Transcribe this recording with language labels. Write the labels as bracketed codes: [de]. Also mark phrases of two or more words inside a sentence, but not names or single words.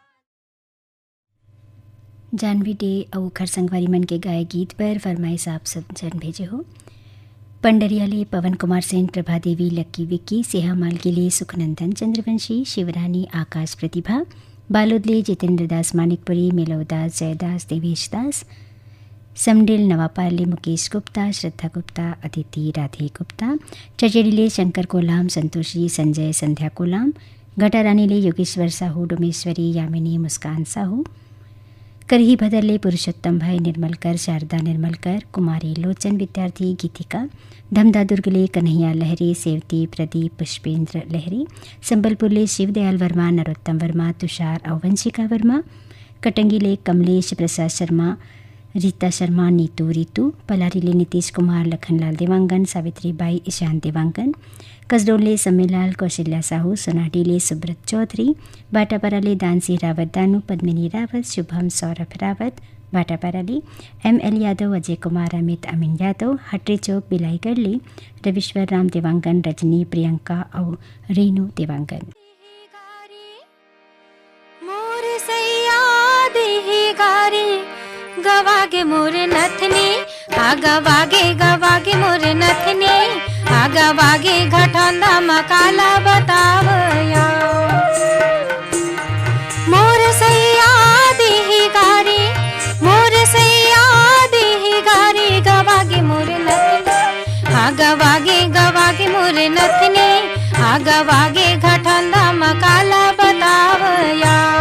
[hne] जानवी डे और खरसंगवारी मन के गाय गीत पर फरमाइश आप सब जन भेजे हो। पंडरियाले पवन कुमार सेन, प्रभा देवी, लक्की विक्की, सेहामाल के लिए सुखनंदन चंद्रवंशी, शिवरानी, आकाश प्रतिभा, बालोदले जितेंद्र दास, मानिकपुरी, मेलवदास, जयदास, देवेश दास, समडिल, नवापाले, मुकेश गुप्ता, श्रद्धा गुप्ता, अदिति, राधे गुप्ता, चचेड़ीले शंकर कोलाम, संतोषी, संजय, संध्या कोलाम, घटारानीले योगेश्वर साहू, डोमेश्वरी, यामिनी, मुस्कान साहू, करही भदरले पुरुषोत्तम भाई निर्मलकर, शारदा निर्मलकर, कुमारी लोचन विद्यार्थी, गीतिका, धमदा दुर्गले कन्हैया लहरी, सेवती, प्रदीप, पुष्पेंद्र लहरी, संबलपुरले शिवदयाल वर्मा, नरोत्तम वर्मा, तुषार और वंशिका वर्मा, कटंगीले कमलेश प्रसाद शर्मा, रीता शर्मा, नीतू रीतू, पलारीले नीतीश कुमार, लखनलाल देवांगन, सावित्री बाई, ईशान देवांगन, कसडोले सम्मेलाल, कौशल्या साहू, सोनाडीले सुब्रत चौधरी, बाटापाराले दानसी रावत दानू, पद्मिनी रावत, शुभम सौरभ रावत, बाटापाराले ML यादव, अजय कुमार, अमित, अमीन यादव, हटरी चौक, बिलाईगढ़ले रविश्वर राम देवांगन, रजनी, प्रियंका और रेनू देवांगन। गवागे मोर नथनी गवागे गवागे मोर नथनी गवागे घटंदा मकाला बतावया मोर सैया देही गारी मोर सैया देही गारी गवागे मोर नथनी गवागे गवागे मोर नथनी गवागे घटंदा मकाला बतावया